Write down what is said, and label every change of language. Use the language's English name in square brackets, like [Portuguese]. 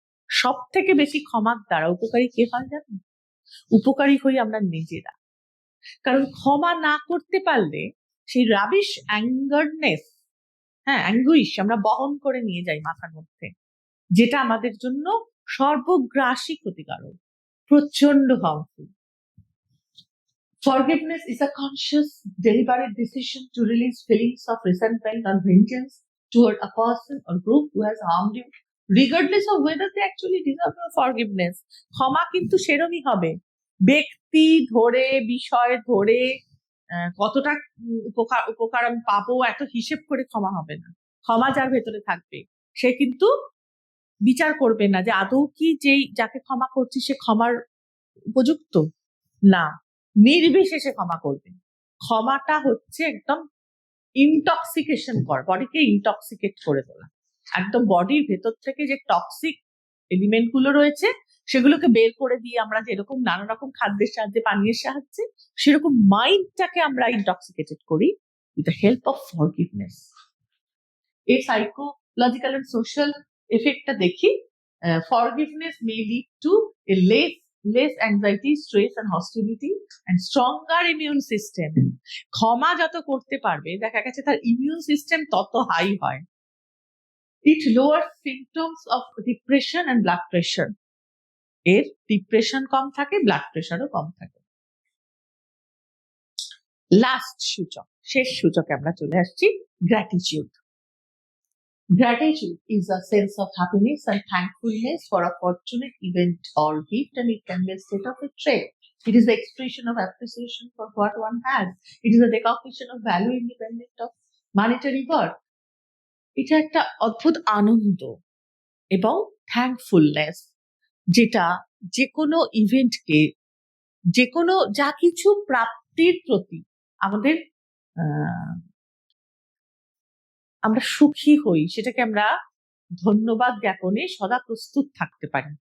[Bangla] সব থেকে বেশি ক্ষমার দ্বারা উপকারী কে হয় জানেন? উপকারী হই আমরা নিজেরা। কারণ ক্ষমা না করতে পারলে সেই রাবিশ অ্যাঙ্গারনেস, অ্যাঙ্গুইশ আমরা বহন করে নিয়ে যাই মাথার মধ্যে, যেটা আমাদের জন্য সর্বগ্রাসী ক্ষতিকারক, প্রচন্ড harmful. [English] Forgiveness is a conscious, deliberate decision to release feelings of resentment or vengeance toward a person or group who has harmed you, regardless of whether they actually deserve your forgiveness. [Bangla] ক্ষমা কিন্তু সেরমই হবে, ব্যক্তি ধরে, বিষয় ধরে কতটা উপকার আমি পাবো এত হিসেব করে ক্ষমা হবে না। ক্ষমা যার ভেতরে থাকবে সে কিন্তু বিচার করবে না যে আদৌ কি যাকে ক্ষমা করছি সে ক্ষমার উপযুক্ত না, নির্বিশেষে ক্ষমা করবে। ক্ষমাটা হচ্ছে একদম ইনটক্সিকেশন কর, বডিকে ইনটক্সিকেট করে তোলা। একদম বডির ভেতর থেকে যে টক্সিক এলিমেন্ট গুলো রয়েছে সেগুলোকে বের করে দিয়ে আমরা যেরকম নানা রকম খাদ্যের সাহায্যে, পানীয়ের সাহায্যে, সেরকম মাইন্ডটাকে আমরা ইনটক্সিকেটেড করি [English] With the help of forgiveness. [Bangla] এই সাইকোলজিক্যাল এন্ড সোশ্যাল এফেক্টটা দেখি। [English] Forgiveness may lead to a less anxiety, stress and hostility and stronger immune system. [Bangla] ক্ষমা যত করতে পারবে দেখা গেছে তার ইমিউন সিস্টেম তত হাই হয়। [English] It lowers symptoms of depression and blood pressure. [Bangla] এর ডিপ্রেশন কম থাকে, ব্লাড প্রেশারও কম থাকে। লাস্ট সূচক, শেষ সূচকে আমরা চলে আসছি, gratitude. [English] Gratitude is a sense of happiness and thankfulness for a fortunate event or gift, and it can be a state of a trait. It is the expression of appreciation for what one has. It is a recognition of value independent of monetary worth. [Bangla] এটা একটা অদ্ভুত আনন্দ এবং থ্যাঙ্কফুলনেস, যেটা যে কোনো ইভেন্টকে, যে কোনো যা কিছু প্রাপ্তির প্রতি আমাদের আমরা সুখী হই, সেটাকে আমরা ধন্যবাদ জ্ঞাপনে সদা প্রস্তুত থাকতে পারি।